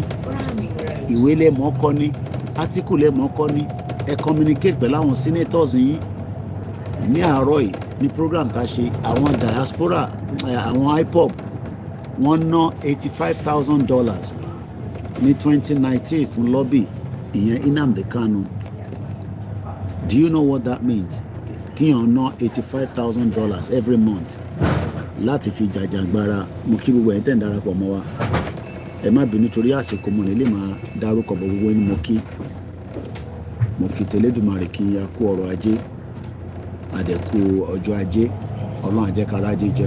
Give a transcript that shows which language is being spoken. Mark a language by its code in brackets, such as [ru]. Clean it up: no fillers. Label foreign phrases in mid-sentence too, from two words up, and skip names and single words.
[yo] ìwé lè mọ̀ kọ́ ni, article lè mọ̀ kọ́ ni, ẹ communicate pẹ̀lú àwọn senators yín. ní àárọ̀ yìí ní program tá a ṣe, àwọn diaspora àwọn IPOB wọ́n ná $85,000 ní 2019 fún lobby ìyẹn Nnamdi Kanu. [en] Do you know what that means? [yo] kíyàn ná $85,000 [en] every month [yo] láti fi jàjàgbara. mo kí gbogbo ẹ̀ tẹ̀ ń darapọ̀ mọ́ wa, ẹ má bínú torí àsìkò mọ̀ nílé máa dárúkọ bọ̀ gbogbo ẹni mo kí. mo fi tẹ̀lédùmarè kí a kú ọrọ̀ ajé, àdẹ̀kù ọjọ́ ajé, ọlọ́run á jẹ́ ká rájé jẹun.